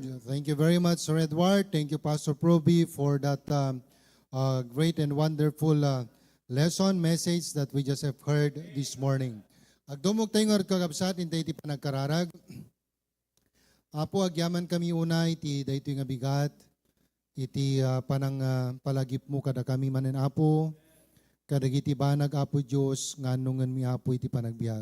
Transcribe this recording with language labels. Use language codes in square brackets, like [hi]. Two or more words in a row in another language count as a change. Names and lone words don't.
[en] Thank you very much, Sir Edward. Thank you, Pastor Proby, for that great and wonderful lesson, message that we just have heard this morning. [ilo] Agdumog tayo nga kagabsat, hindi iti panagkararag. Apo, agyaman kami una, iti dahito nga bigat, iti panang palagip mo kada kami manen Apo, kadagiti banag Apo Diyos, nganungan mi Apo iti panagbiag.